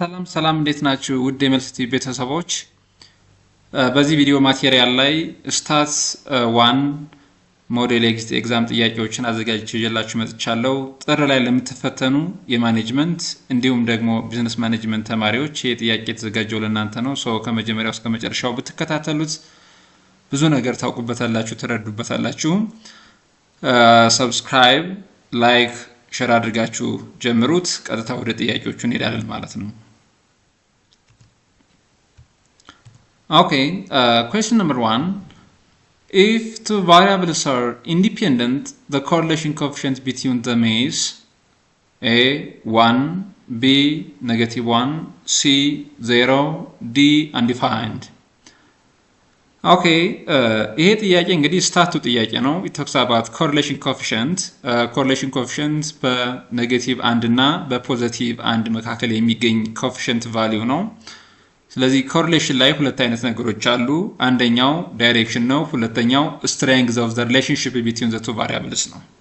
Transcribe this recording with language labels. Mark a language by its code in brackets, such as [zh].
[am] ሰላም እንዴት ናችሁ ውድ የመልስቲ ቤተሰቦች በዚህ ቪዲዮ ማቴሪያል ላይ ስታትስ 1 ሞዴል ኤግዛም ጥያቄዎችን አዘጋጅቼ ይዤላችሁ መጥቻለሁ ጥር ላይ ለምትፈተኑ የማኔጅመንት እንዲሁም ደግሞ ቢዝነስ ማኔጅመንት ተማሪዎች የጥያቄ ተዘጋጀው ለእናንተ ነው ሶ ከመጀመሪያው እስከ መጨረሻው ብትከታተሉት ብዙ ነገር ታውቁበታላችሁ ትረዱበታላችሁ ሰብስክራይብ ላይክ ሼር አድርጋችሁ ጀምሩት ቀጥታ ወደ ጥያቄዎቹ እንሄዳለን ማለት ነው [en] Okay, question number 1. If two variables are independent, the correlation coefficient between them is A, 1, B, -1, C, 0, D, undefined. [am] Okay, ይሄ ጥያቄ እንግዲህ ስታቱ ጥያቄ ነው [en] it talks about correlation coefficient [am] correlation coefficient በኔጌቲቭ 1 እና በፖዚቲቭ 1 መካከል የሚገኝ coefficient value ነው ስለዚህ ኮሪሌሽን ላይ ሁለት አይነት ነገሮች አሉ አንደኛው ዳይሬክሽን ነው ሁለተኛው [en] strength of the relationship between the two variables [am] ነው